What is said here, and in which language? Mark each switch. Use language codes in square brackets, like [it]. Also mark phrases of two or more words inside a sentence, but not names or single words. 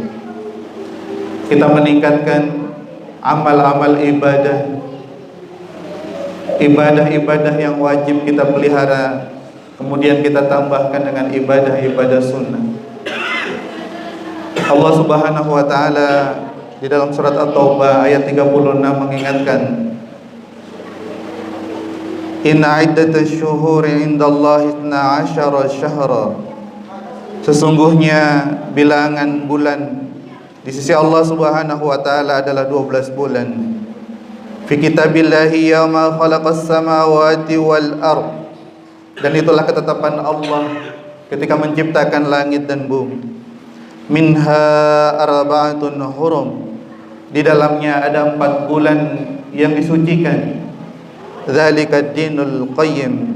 [id] Kita meningkatkan amal-amal ibadah yang wajib kita pelihara, kemudian kita tambahkan dengan ibadah-ibadah sunnah. Allah [ar] سبحانه وتعالى [id] di dalam surat At-Taubah ayat 36 mengingatkan, [ar] إن عدة الشهور عند الله 12 شهرا. [id] Sesungguhnya bilangan bulan di sisi Allah [ar] سبحانه وتعالى [id] adalah 12 bulan. [ar] في كتاب الله يوم خلق السماوات والأرض. [id] Dan itulah ketetapan Allah ketika menciptakan langit dan bumi. [ar] منها أربعة حرم. [id] Di dalamnya ada 4 bulan yang disucikan. [ar] ذلك الدين القيم.